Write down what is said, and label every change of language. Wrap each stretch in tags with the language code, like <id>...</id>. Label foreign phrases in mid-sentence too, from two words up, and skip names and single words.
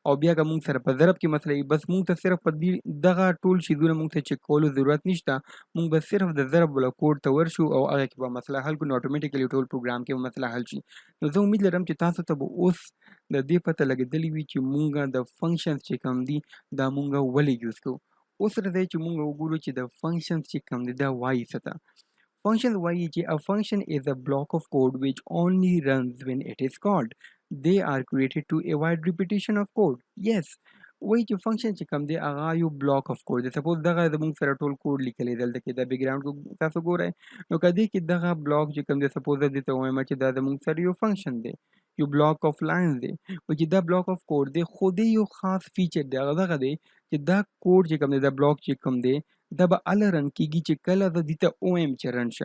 <ps>او بیا که مونږ سره په ضرب کې مسله وي بس مونږ ته صرف په دغه ټول شیزونه مونږ ته چک کولو ضرورت نشته، مونږ به صرف د ضرب والا کوډ ته ورشو او هغه کې به مسله حل کړو نو اټومیټیکلی ټول پروګرام کې به مسله حل شي. نو زه امید لرم چې تاسو ته به اوس د دې پته لګېدلې وي چې مونږ د فنکشنز چې کوم دي دا مونږ ولې یوز کوو. اوس راځئ چې مونږ وګورو چې د فنکشنز چې کوم دی دا وایي څه ته.</ps> <en>Functions</en> <ps>وایي چې</ps> <en>a function is a block of code which only runs when it is called. They are created to avoid repetition of code. Yes.</en> <ps>وایي چې فنکشن چې کوم دی هغه یو بلاک اف کوډ دی. سپوز دغه زموږ سره ټول کوډ لیکلی دلته کې د بیکګراونډ کو تاسو ګورئ نو که دې کې دغه بلاک چې کوم دی سپوز زه دې ته ووایم چې دا زموږ سره یو فنکشن دی، یو</ps> <en>block of lines</en> <ps>دی، و چې دا</ps> <en>block of code</en> <ps>دی خو دې یو خاص فیچر دی هغه دغه دی چې دا کوډ چې کوم دی دا بلاک چې کوم دی دا به هله رن کېږي چې کله زه دې ته ووایم چې رن شه.</ps>